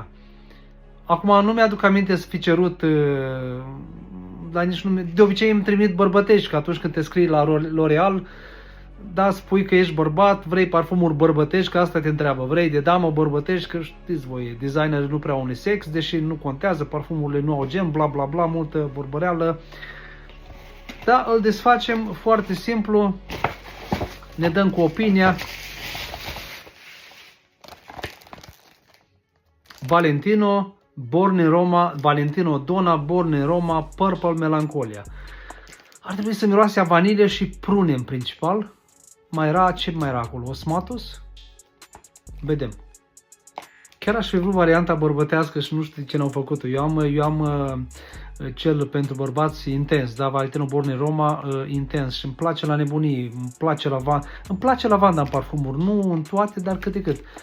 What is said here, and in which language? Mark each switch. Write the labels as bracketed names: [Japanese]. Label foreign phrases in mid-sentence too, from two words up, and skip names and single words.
[Romanian] Acum nu mi-aduc aminte să fi cerut, dar nici nu, de obicei îmi trimit bărbătești, că atunci când te scrii la L'Oreal, da, spui că ești bărbat, vrei parfumuri bărbătești, că asta te întreabă. Vrei de damă bărbătești, că știți voi, designerii nu prea au unisex, deși nu contează, parfumurile nu au gen, bla bla bla, multă vorbăreală. Da, îl desfacem foarte simplu, ne dăm cu opinia. Valentino, Born in Roma, Valentino Donna, Born in Roma, Purple Melancholia. Ar trebui să miroase a vanilie și prune în principal. Mai era, ce mai era acolo? Osmatus? Vedem. Chiar aș fi vrut varianta bărbătească și nu știu de ce n-au făcut-o. Eu am cel pentru bărbați intens, da, Valentino Born in Roma intens și îmi place la nebunii, îmi place lavanda în parfumuri, nu în toate, dar cât de cât.